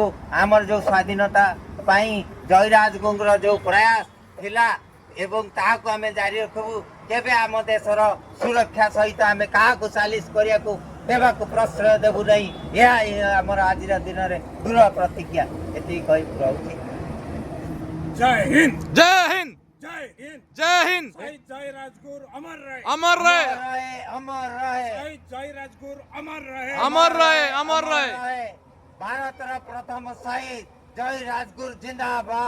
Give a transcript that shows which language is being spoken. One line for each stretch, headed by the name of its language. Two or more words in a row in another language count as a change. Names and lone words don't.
Odia: ଆମର ଯେଉଁ ସ୍ୱାଧୀନତା ପାଇଁ ଜୟୀରାଜଗୁରୁଙ୍କର ଯେଉଁ ପ୍ରୟାସ ଥିଲା ଏବଂ ତାହାକୁ ଆମେ ଜାରି ରଖିବୁ। କେବେ ଆମ ଦେଶର ସୁରକ୍ଷା ସହିତ ଆମେ କାହାକୁ ସାଲିସ କରିବାକୁ ଦେବାକୁ ପ୍ରଶ୍ରୟ ଦେବୁ ନାହିଁ। ଏହା ଆମର ଆଜିର ଦିନରେ ଦୃଢ଼ ପ୍ରତିଜ୍ଞା। ଏତିକି କହି ରହୁଛି।
Hindi: जय हिंद, जय हिंद, जय हिंद, जय हिंद। शहीद जयराजगुरु अमर रहे, अमर रहे, अमर रहे, शहीद जयराजगुरु अमर रहे, अमर रहे, अमर रहे।
Odia: ଭାରତର ପ୍ରଥମ ଶହୀଦ ଜୟରାଜଗୁରୁ ଜିନ୍ଦାବାଦ,